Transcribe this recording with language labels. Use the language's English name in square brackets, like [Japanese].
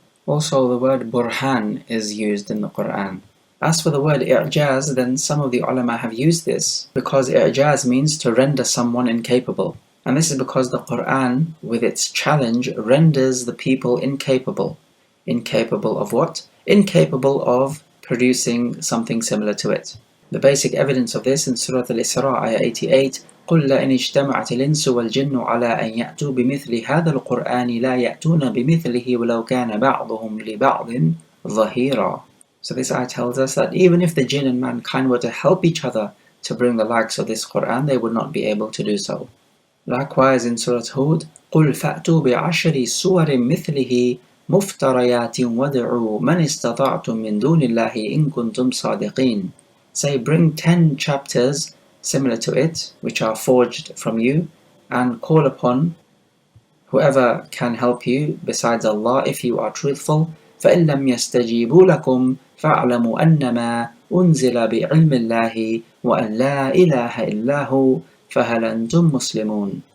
[English] Also, the word burhan is used in the Qur'an. As for the word i'jaz, then some of the ulama have used this because i'jaz means to render someone incapable. And this is because the Qur'an, with its challenge, renders the people incapable. Incapable of what? Incapable of producing something similar to it. The basic evidence of this in Surah Al-Isra, ayah 88, [Arabic] قُلْ لَإِنِ اجْتَمَعَتِ الْإِنسُ وَالْجِنُّ عَلَىٰ أَنْ يَأْتُوا بِمِثْلِ هَذَا الْقُرْآنِ لَا يَأْتُونَ بِمِثْلِهِ وَلَوْ كَانَ بَعْضُهُمْ لِبَعْضٍ ظَهِيرًا. [English] So this ayah tells us that even if the jinn and mankind were to help each other to bring the likes of this Qur'an, they would not be able to do so. Likewise in Surah Hud, [Arabic] قُلْ فَأْتُوا بِعَشْرِ سُوَرٍ مِثْلِهِ مُفْتَرَيَاتٍ وَادْعُوا مَنِ اسْتَطَعْتُم مِّن دُونِ اللَّهِ إِن كُنتُمْ صَادِقِينَ. [English] Say, bring 10 chapters similar to it, which are forged from you, and call upon whoever can help you besides Allah if you are truthful. [Arabic] فَإِن لَّمْ يَسْتَجِيبُوا لَكُمْ فَاعْلَمُوا أَنَّمَا أُنزِلَ بِعِلْمِ اللَّهِ وَأَن لَّا إِلَهَ إِلَّا هُوَ فَهَلْ أَنتُم مُّسْلِمُونَ.